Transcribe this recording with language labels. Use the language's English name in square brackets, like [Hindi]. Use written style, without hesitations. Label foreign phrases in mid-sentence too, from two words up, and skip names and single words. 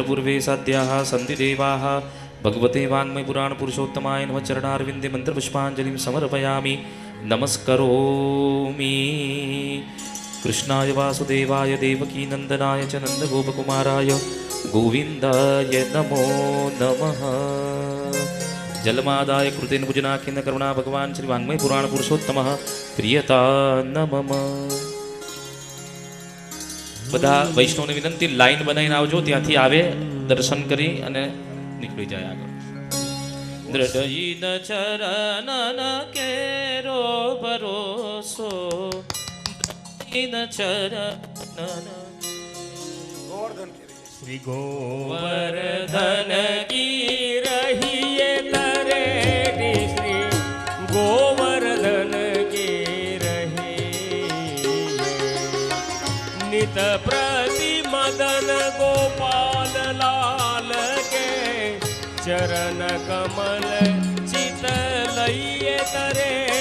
[Sanskrit] पूर्वे साध्याः सन्ति देवाः भगवते वाङ्मय पुराण पुरुषोत्तमाय नमः चरणारविन्दे मन्त्रपुष्पाञ्जलिं समर्पयामि नमस्करोमि कृष्णाय वासुदेवाय देवकीनन्दनाय च नन्दगोपकुमाराय गोविन्दाय नमो नमः जलमादाय कृतेन पूजनाख्येन करुणा भगवान् श्री वाङ्मय पुराण पुरुषोत्तमः प्रियता न मम [Gujarati] બધા વૈષ્ણવને વિનંતી લાઈન બનાવીને આવજો ત્યાંથી આવે દર્શન કરી અને નીકળી જાય આગળ [Braj] दृढ़ इन चरणन केरो भरोसो दृढ़ इन चरणन गोवर्धन की रही श्री गोवर्धन की रहिए तरे श्री गोवर्धन की रहिए नित प्रति मदन गोपाल लाल के चरण कमल चित लइए तरे